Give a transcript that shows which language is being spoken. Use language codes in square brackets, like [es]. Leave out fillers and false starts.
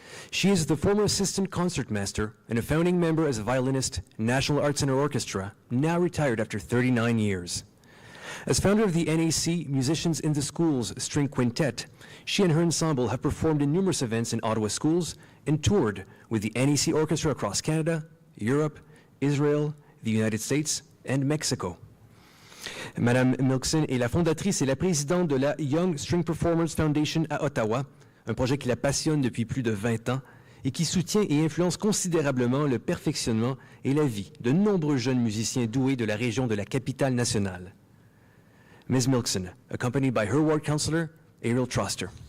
[en] She is the former assistant concertmaster and a founding member as a violinist, National Art Center Orchestra, now retired after 39 years. As founder of the NAC Musicians in the Schools String Quintet, she and her ensemble have performed in numerous events in Ottawa schools and toured with the NAC Orchestra across Canada, Europe, Israel, the United States, and Mexico. [fr] Madame Milkson est la fondatrice et la présidente de la Young String Performers Foundation à Ottawa, un projet qui la passionne depuis plus de 20 ans et qui soutient et influence considérablement le perfectionnement et la vie de nombreux jeunes musiciens doués de la région de la capitale nationale. [en] Ms. Milkson, accompanied by her ward councillor, Ariel Troster.